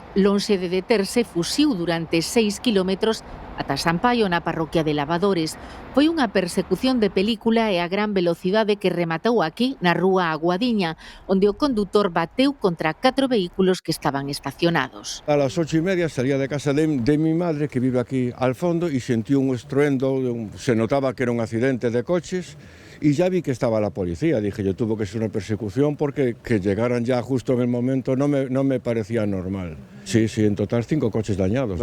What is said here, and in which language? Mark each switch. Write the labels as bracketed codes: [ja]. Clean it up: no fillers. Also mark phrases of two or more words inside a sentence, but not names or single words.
[gl] Lonxe de deterse, fuxiu durante 6 kilómetros ata San Paio, na parroquia de Lavadores. Foi unha persecución de película e a gran velocidade que rematou aquí, na rúa Aguadiña, onde o condutor bateu contra 4 vehículos que estaban estacionados. [es] A las 8:30 salía de casa de mi madre, que vive aquí al fondo, y sentí un estruendo, se notaba que era un accidente de coches, y ya vi que estaba la policía. Dije, yo tuvo que ser una persecución porque que llegaran ya justo en el momento no me parecía normal. Sí, en total 5 coches dañados.